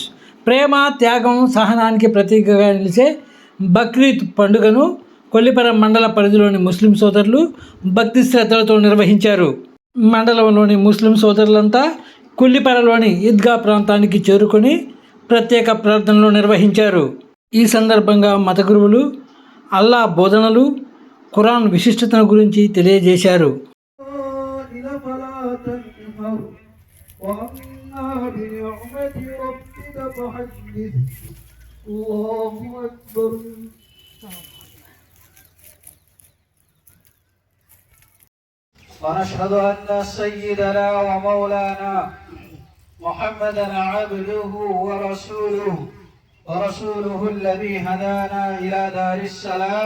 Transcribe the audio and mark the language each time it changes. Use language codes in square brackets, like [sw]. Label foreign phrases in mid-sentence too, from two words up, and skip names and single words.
[te] ప్రేమ, త్యాగం, సహనానికి ప్రతీకగా నిలిచే బక్రీద్ పండుగను కొల్లిపర మండల పరిధిలోని ముస్లిం సోదరులు భక్తి శ్రద్ధలతో నిర్వహించారు. మండలంలోని ముస్లిం సోదరులంతా కొల్లిపరలోని ఈద్గా ప్రాంతానికి చేరుకొని ప్రత్యేక ప్రార్థనలు నిర్వహించారు. ఈ సందర్భంగా మత గురువులు అల్లా బోధనలు, ఖురాన్ విశిష్టతను గురించి తెలియజేశారు. [ar] وأما بنعمة ربك فحدث. الله أكبر. ونشهد أن سيدنا ومولانا محمدا عبده ورسوله الذي هدانا إلى دار السلام.